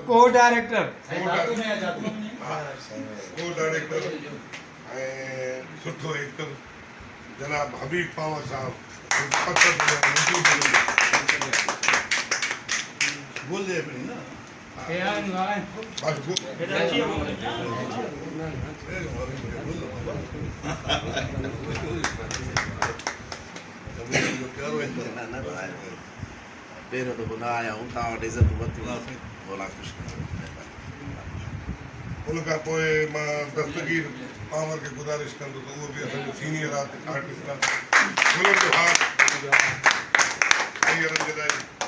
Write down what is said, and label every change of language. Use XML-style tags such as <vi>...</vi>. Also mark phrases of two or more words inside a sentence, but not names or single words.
<en>co director co director</en> <sd>ऐं सुठो एक्टर जनाब हबीब पावर साहब</sd> <ur>بول دے اپنی نا बस</ur> <sd>पहिरियों दफ़ो न आया हूं तव्हां वटि इज़त वरिती बोला कुझु उन खां पोइ मां दस्तगीर पावर खे गुज़ारिश कंदुसि उहो बि असांजो सीनियर आर्टिस्ट आहे हुननि जो हाथ कारीगरनि जे लाइ</sd>